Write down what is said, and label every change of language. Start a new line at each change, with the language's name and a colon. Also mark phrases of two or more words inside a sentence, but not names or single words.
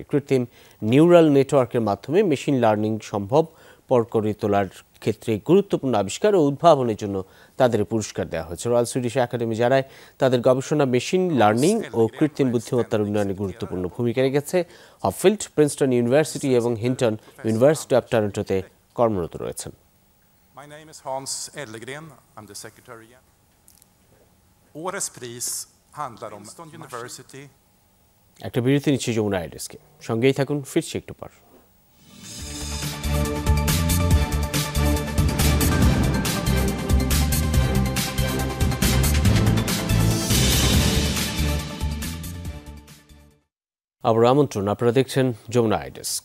Bangla: কৃত্রিম নিউরাল নেটওয়ার্কের মাধ্যমে
English: machine learning
Bangla: সম্ভবপর করে তোলার ক্ষেত্রে গুরুত্বপূর্ণ আবিষ্কার ও উদ্ভাবনের জন্য তাদের পুরস্কার দেওয়া হয়েছে। রয়্যাল সুইডিশ একাডেমি জানায় তাদের গবেষণা
English: machine learning
Bangla: ও কৃত্রিম বুদ্ধিমত্তার উন্নয়নে গুরুত্বপূর্ণ ভূমিকা রেখেছে। হপফিল্ড প্রিন্সটন ইউনিভার্সিটি এবং হিন্টন ইউনিভার্সিটি অফ টরন্টোতে কর্মরত রয়েছেন।
English: My name is Hans Ellegren. I'm the secretary.
Swedish: Årets pris handlar om Princeton University.
Bangla: একটা বিরতি নিচ্ছে যমুনা আইডেসকে, সঙ্গেই থাকুন, ফিরছি একটু পর। আবার আমন্ত্রণ, আপনারা দেখছেন যমুনা আইডেস্ক।